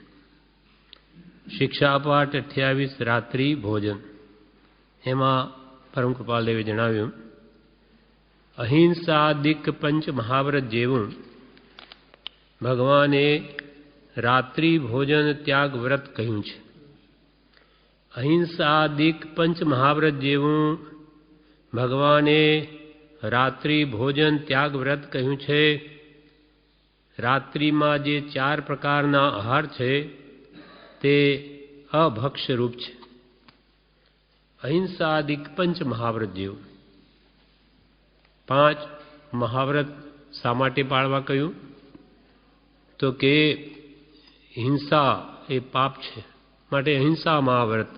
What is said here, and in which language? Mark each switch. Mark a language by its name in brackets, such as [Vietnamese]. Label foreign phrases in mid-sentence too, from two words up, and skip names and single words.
[Gujarati] શિક્ષાપાઠ 28 રાત્રિ ભોજન એમાં પરમ કૃપાળુદેવે જણાવ્યું અહિંસાદિક પંચ મહાવ્રત જેવું ભગવાને રાત્રિ ભોજન ત્યાગ વ્રત કહ્યું છે। અહિંસાદિક પંચ મહાવ્રત જેવું ભગવાને રાત્રિ ભોજન ત્યાગ વ્રત કહ્યું છે। રાત્રિમાં જે 4 પ્રકારના આહાર છે તે અભક્ષ્ય રૂપ છે। અહિંસાદિક પંચ મહાવ્રત જેવું 5 મહાવ્રત શા માટે પાળવા કહ્યું તો કે હિંસા એ પાપ છે માટે અહિંસા મહાવ્રત।